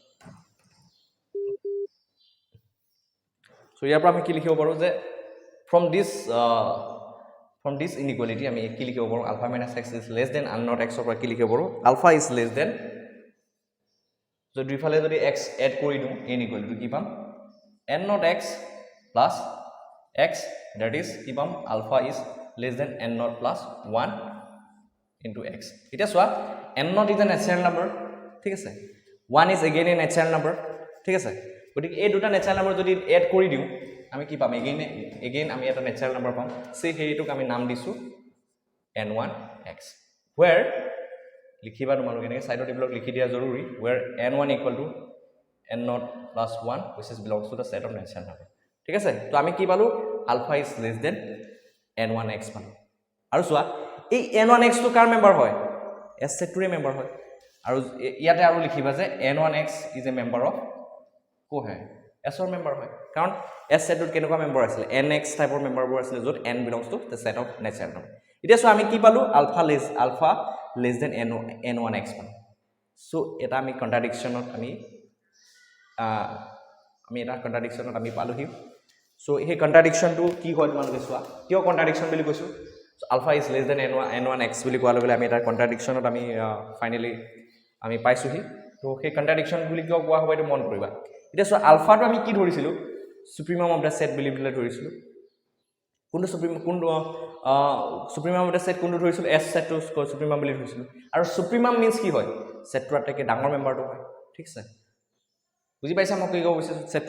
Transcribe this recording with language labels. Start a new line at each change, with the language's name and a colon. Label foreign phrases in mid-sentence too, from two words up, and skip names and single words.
English: so
Assamese: ইয়াৰ পৰা আমি কি লিখিব পাৰো যে
English: from this inequality
Assamese: আমি কি লিখিব পাৰো
English: alpha minus x is less than n not x
Assamese: ওপৰত কি লিখিব পাৰো
English: alpha is less than
Assamese: যদি দুইফালে যদি
English: x
Assamese: এড কৰি দিও
English: inequality
Assamese: কি পাম
English: n not x plus x that is
Assamese: কি পাম
English: alpha is less than n not plus 1 into x
Assamese: এটা সোয়া
English: n not is a natural number
Assamese: ঠিক আছে
English: 1 is again a natural number
Assamese: ঠিক আছে গটিকে এই দুটা
English: natural number
Assamese: যদি এড কৰি দিও আমি কি পাম again আমি এটা
English: natural number
Assamese: পাম সে হেইটোক আমি নাম দিছো n1x where লিখিবা তোমালোকে এনেকে সাইডৰ টেবুলত লিখি দিয়া জৰুৰী
English: where n1 equal to n not plus 1 which is belongs to the set of natural number
Assamese: ঠিক আছে তো আমি কি পালো
English: alpha is less than n1x
Assamese: পালো আৰু সোয়া এই n1x to কাৰ মেম্বাৰ হয় s set to মেম্বাৰ হয় আৰু ইয়াতে আৰু লিখিবা যে
English: n1x is a member of
Assamese: কো হয়
English: s or member
Assamese: হয় কাৰণ s set to কেনেকুৱা মেম্বাৰ আছিল nx টাইপৰ মেম্বাৰবোৰ আছিল যত
English: n belongs to the set of natural number
Assamese: এতিয়া সো আমি কি পালো
English: alpha less than n1x
Assamese: পালো সো এটা আমি কন্ট্ৰাডিকশনত আমি এটা কন্ট্ৰাডিকশনত আমি পালোহি সো এই কন্ট্ৰাডিকশনটো কি হয় তোমালোকে চোৱা কিয় কন্ট্ৰাডিকশন বুলি কৈছো
English: alpha is less than n1x
Assamese: বুলি কোৱা লগে আমি এটা কন্ট্ৰাডিকশনত আমি ফাইনালি আমি পাইছোহি তো সেই কন্ট্ৰাডিকশন বুলি কিয় কোৱা হ'ব এটো মন কৰিবা এটা সো আলফাটো আমি কি ধৰিছিলো
English: supremum of the set
Assamese: বুলি ধৰিছিলো কোনটো
English: supremum of the set
Assamese: কোনটো ধৰিছিলো s সেট টু সুপ্রিমাম বুলি ধৰিছিলো আৰু
English: supremum means
Assamese: কি হয় সেটটো আটাইকে ডাঙৰ মেম্বাৰটো হয় ঠিক আছে বুজি পাইছা মই কি ক'ব বিচাৰিছো সেটটো